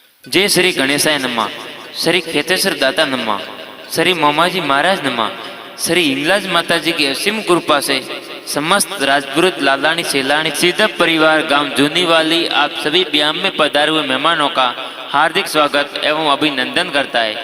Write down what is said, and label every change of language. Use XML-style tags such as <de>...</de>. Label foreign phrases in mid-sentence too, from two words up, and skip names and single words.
<hi>जय श्री गणेशाय नमः, श्री खेतेश्वर दाता नमः, श्री मोमाजी महाराज नमः। श्री हिंगलाज माता जी की असीम कृपा से समस्त राजपुरोहित लालानी सेलानी सीधा परिवार गांव जूनीवाली आप सभी ब्याम में पधारे हुए मेहमानों का हार्दिक स्वागत एवं अभिनंदन करता है।</hi>